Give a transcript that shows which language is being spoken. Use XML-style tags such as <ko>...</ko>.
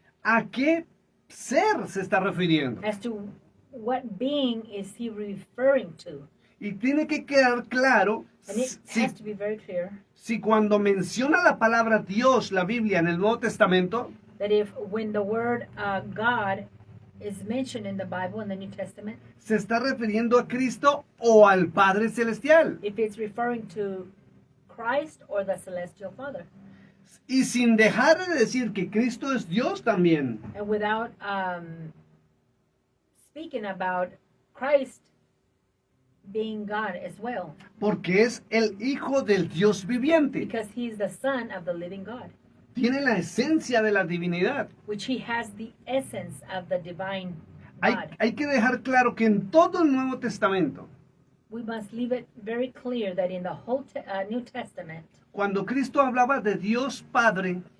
<es>a qué ser se está refiriendo.</es> <en>as to what being is he referring to.</en> <es>Y tiene que quedar claro</es> <en>And it</en> <es>si,</es> <en>has to be very clear</en> <es>si cuando menciona la palabra Dios, la Biblia en el Nuevo Testamento,</es> <en>that if when the word God is mentioned in the Bible, in the New Testament,</en> <es>se está refiriendo a Cristo o al Padre Celestial.</es> <en>if it's referring to Christ or the Celestial Father.</en> <es>Y sin dejar de decir que Cristo es Dios también.</es> <en>And without speaking about Christ being God as well,</en> <es>Porque es el Hijo del Dios viviente.</es> <en>because he's the Son of the living God,</en> <es>Tiene la esencia de la divinidad.</es> <en>which he has the essence of the divine</en> <es>Hay,</es> <en>God.</en> <es>hay que dejar claro que en todo el Nuevo Testamento</es> <en>we must leave it very clear that in the whole New Testament,</en> <es>cuando Cristo hablaba de Dios Padre,</es>